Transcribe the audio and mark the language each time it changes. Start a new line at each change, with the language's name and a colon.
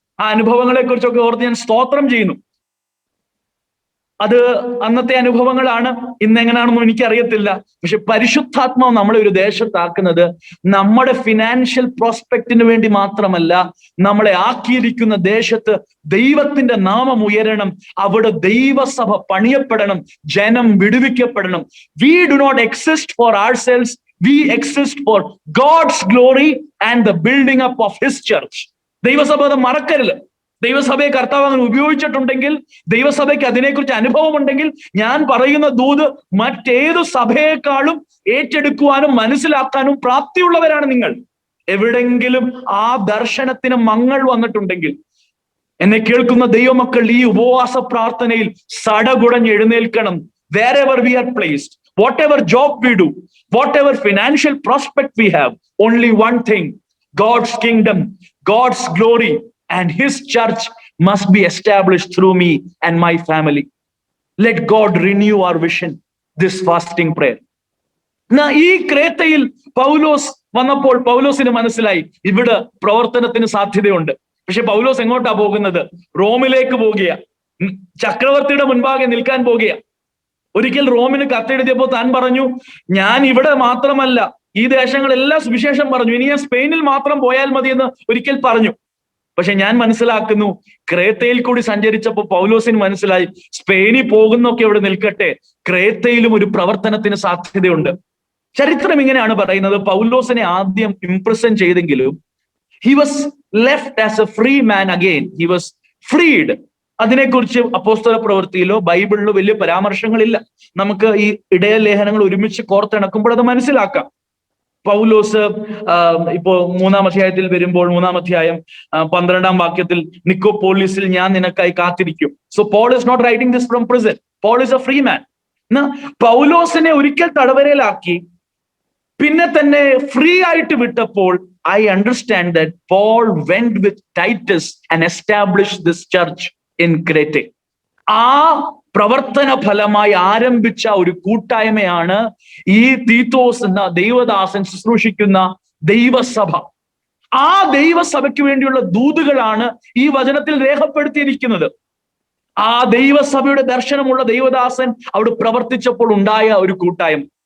Malayalam: ആ അനുഭവങ്ങളെ കുറിച്ചൊക്കെ ഓർത്ത് ഞാൻ സ്തോത്രം ചെയ്യുന്നു. അത് അന്നത്തെ അനുഭവങ്ങളാണ്, ഇന്നെങ്ങനെയാണെന്നും എനിക്കറിയത്തില്ല. പക്ഷെ പരിശുദ്ധാത്മാവ് നമ്മളെ ഒരു ദേശത്താക്കുന്നത് നമ്മുടെ ഫിനാൻഷ്യൽ പ്രോസ്പെക്റ്റിന് വേണ്ടി മാത്രമല്ല, നമ്മളെ ആക്കിയിരിക്കുന്ന ദേശത്ത് ദൈവത്തിന്റെ നാമം ഉയരണം, അവിടെ ദൈവസഭ പണിയപ്പെടണം, ജനം വിടുവിക്കപ്പെടണം.
English: We do not exist for ourselves, we exist for God's glory and the building up of his church.
Malayalam: ദൈവസഭ അത് മറക്കരുത്. ദൈവസഭയെ കർത്താവ് അങ്ങനെ ഉപയോഗിച്ചിട്ടുണ്ടെങ്കിൽ, ദൈവസഭയ്ക്ക് അതിനെക്കുറിച്ച് അനുഭവമുണ്ടെങ്കിൽ, ഞാൻ പറയുന്ന ദൂത് മറ്റേതു സഭയെക്കാളും ഏറ്റെടുക്കുവാനും മനസ്സിലാക്കാനും പ്രാപ്തിയുള്ളവരാണ് നിങ്ങൾ. എവിടെങ്കിലും ആ ദർശനത്തിന് മങ്ങൾ വന്നിട്ടുണ്ടെങ്കിൽ, എന്നെ കേൾക്കുന്ന ദൈവമക്കൾ ഈ ഉപവാസ പ്രാർത്ഥനയിൽ സടകുടഞ്ഞ് എഴുന്നേൽക്കണം.
English: Wherever we are placed, whatever job we do, whatever financial prospect we have, only one thing: God's kingdom, God's glory, and his church must be established through me and my family. Let God renew our vision, this fasting prayer.
Malayalam: ഈ ക്രേത്തയിൽ പൗലോസ് വന്നപ്പോൾ പൗലോസിന് മനസ്സിലായി ഇവിടെ പ്രവർത്തനത്തിന് സാധ്യതയുണ്ട്. പക്ഷെ പൗലോസ് എങ്ങോട്ടാ പോകുന്നത്? റോമിലേക്ക് പോകുക, ചക്രവർത്തിയുടെ മുൻപാകെ നിൽക്കാൻ പോകുക. ഒരിക്കൽ റോമിന് കത്തെഴുതിയപ്പോൾ താൻ പറഞ്ഞു, ഞാൻ ഇവിടെ മാത്രമല്ല ഈ ദേശങ്ങളെല്ലാം സുവിശേഷം പറഞ്ഞു, ഇനി ഞാൻ സ്പെയിനിൽ മാത്രം പോയാൽ മതി എന്ന് ഒരിക്കൽ പറഞ്ഞു. പക്ഷെ ഞാൻ മനസ്സിലാക്കുന്നു, ക്രേത്തയിൽ കൂടി സഞ്ചരിച്ചപ്പോൾ പൗലോസിന് മനസ്സിലായി, സ്പെയിനിൽ പോകുന്നൊക്കെ ഇവിടെ നിൽക്കട്ടെ, ക്രേത്തയിലും ഒരു പ്രവർത്തനത്തിന് സാധ്യതയുണ്ട്. ചരിത്രം ഇങ്ങനെയാണ് പറയുന്നത്, പൗലോസിനെ ആദ്യം ഇംപ്രസൻ ചെയ്തെങ്കിലും
English: he was left as a free man again. He was freed.
Malayalam: അതിനെക്കുറിച്ച് അപ്പോസ്തല പ്രവൃത്തിയിലോ ബൈബിളിലോ വലിയ പരാമർശങ്ങളില്ല. നമുക്ക് ഈ ഇടയ ലേഖനങ്ങൾ ഒരുമിച്ച് കോർത്തിണക്കുമ്പോൾ അത് മനസ്സിലാക്കാം. പൗലോസ് ഇപ്പോ 3-ാം അധ്യായത്തിൽ വരുമ്പോൾ 3-ാം അധ്യായം 12-ാം വാക്യത്തിൽ, നിക്കോപോളിസിൽ ഞാൻ നിനക്കായി കാത്തിരിക്കും.
English: So Paul is not writing this from prison. Paul is a free man.
Malayalam: പൗലോസിനെ ഒരിക്കൽ തടവരയിലാക്കി പിന്നെ തന്നെ ഫ്രീ ആയിട്ട് വിട്ടപ്പോൾ,
English: I understand that Paul went with Titus and established this church in Crete.
Malayalam: ആ പ്രവർത്തന ഫലമായി ആരംഭിച്ച ഒരു കൂട്ടായ്മയാണ് ഈ തീത്തോസ് എന്ന ദൈവദാസൻ ശുശ്രൂഷിക്കുന്ന ദൈവസഭ. ആ ദൈവസഭയ്ക്ക് വേണ്ടിയുള്ള ദൂതുകളാണ് ഈ വചനത്തിൽ രേഖപ്പെടുത്തിയിരിക്കുന്നത്. ആ ദൈവസഭയുടെ ദർശനമുള്ള ദൈവദാസൻ അവിടെ പ്രവർത്തിച്ചപ്പോൾ ഉണ്ടായ ഒരു കൂട്ടായ്മ.